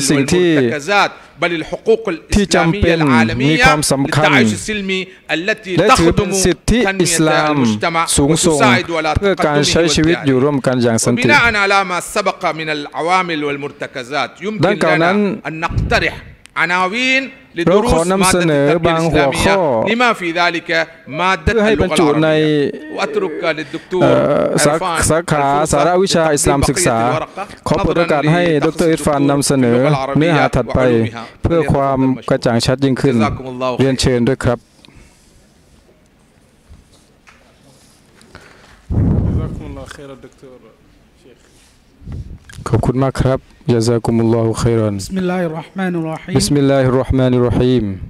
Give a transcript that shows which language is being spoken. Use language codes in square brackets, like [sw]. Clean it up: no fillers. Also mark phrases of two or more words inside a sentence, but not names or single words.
[ar] والمرتكزات بل الحقوق الإسلامية العالمية للتعايش السلمي التي تخدم تنمية المجتمع وتساعد على تقدمه وابتهاجه وبناء على ما سبق من العوامل والمرتكزات يمكن لنا أن نقترح عناوين لدروس مادة التربية الإسلامية لما في ذلك مادة اللغة العربية وأترك للدكتور [th] สาขาสาระวิชาอิสลามศึกษาขอเปิดโอกาสให้ดร.อิรฟานนำเสนอเนื้อหาถัดไปเพื่อความกระจ่างชัดยิ่งขึ้นเรียนเชิญด้วยครับขอบคุณมากครับ [ar] جزاكم الله خيرا بسم الله الرحمن الرحيم بسم الله الرحمن الرحيم